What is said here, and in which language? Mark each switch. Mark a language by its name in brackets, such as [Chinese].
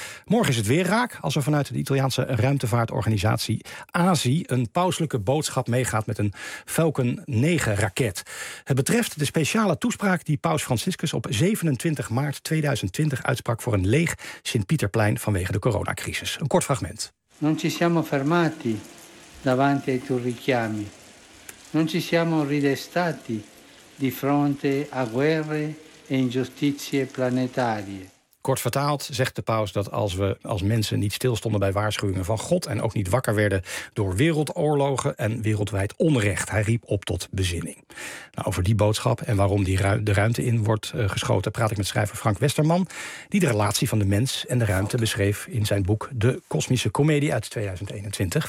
[Dutch] Morgen is het weer raak als er vanuit de Italiaanse ruimtevaartorganisatie ASI een pauselijke boodschap meegaat met een Falcon 9 raket. Het betreft de speciale toespraak die Paus Franciscus op 27 maart 2020 uitsprak voor een leeg Sint-Pieterplein vanwege de coronacrisis. Een kort fragment. [Italian] Non ci siamo fermati davanti ai tuoi richiami. Non ci siamo ridestati di fronte a guerre e ingiustizie planetarie. [Dutch] Kort vertaald zegt de paus dat als we als mensen niet stilstonden bij waarschuwingen van God en ook niet wakker werden door wereldoorlogen en wereldwijd onrecht. Hij riep op tot bezinning. Nou, over die boodschap en waarom die de ruimte in wordt geschoten praat ik met schrijver Frank Westerman, die de relatie van de mens en de ruimte beschreef in zijn boek De Kosmische Comedie uit 2021.